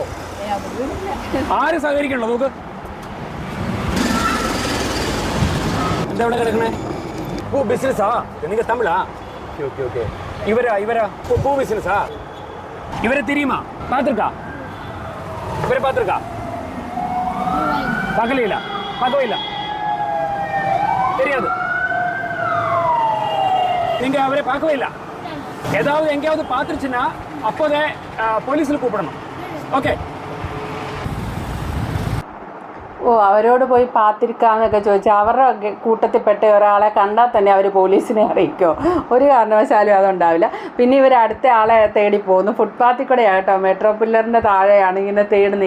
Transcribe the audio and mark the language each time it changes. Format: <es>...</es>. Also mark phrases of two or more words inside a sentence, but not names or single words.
<ml>ആരും സഹകരിക്കണല്ലോ. നോക്ക് എന്താ ഇവിടെ കിടക്കണേ? പൂ ബിസിനസ്സാ? നിങ്ങൾ തമിഴാ? ഓക്കെ ഓക്കെ. ഇവരാ പൂ ബിസിനസ്സാ? ഇവരെ തിരിയുമാ? പാത്തിருக்கா? ഇവരെ പാത്തിருக்கா?</ml> <ta>பார்க்கவே தெரியாது. நீங்கள் அவரை பார்க்கவே இல்லை. ஏதாவது எங்கேயாவது பார்த்துருச்சுன்னா அப்போதே போலீஸில் கூப்பிடணும்.</ta> <ml>ഓക്കെ. അവരോട് പോയി പാത്തിരിക്കാന്നൊക്കെ ചോദിച്ചാൽ അവരുടെ കൂട്ടത്തിൽപ്പെട്ട ഒരാളെ കണ്ടാൽ തന്നെ അവർ പോലീസിനെ അറിയിക്കുമോ? ഒരു കാരണവശാലും അതുണ്ടാവില്ല. പിന്നെ ഇവർ അടുത്ത ആളെ തേടി പോകുന്നു. ഫുട്പാത്തിൽ കൂടെ ആട്ടോ, മെട്രോ പില്ലറിൻ്റെ താഴെയാണ് ഇങ്ങനെ തേടുന്നത്.</ml>